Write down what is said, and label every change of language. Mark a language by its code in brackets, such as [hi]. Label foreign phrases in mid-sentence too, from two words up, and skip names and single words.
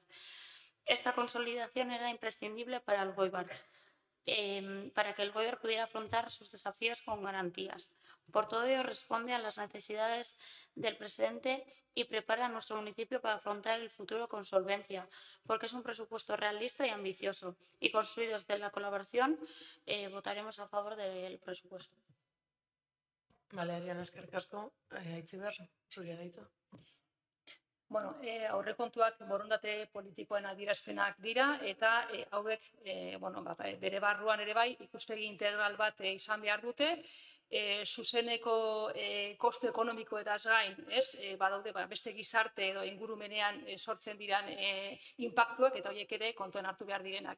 [es] Esta consolidación era imprescindible para el Goibar, para que el Goibar pudiera afrontar sus desafíos con garantías. Por todo ello, responde a las necesidades del presente y prepara a nuestro municipio para afrontar el futuro con solvencia, porque es un presupuesto realista y ambicioso. Y construidos de la colaboración, votaremos a favor del presupuesto. [eu] Bale, Ariana, eskerrik asko. Aitziber, zuria da hitza. Bueno, aurrekontuak borondate politikoen adierazpenak dira eta hauek bere barruan ere bai ikuspegi integral bat izan behar dute. Zuzeneko kostu ekonomikoetaz gain, badaude beste gizarte edo ingurumenean sortzen diran inpaktuak eta horiek ere kontuan hartu behar direnak.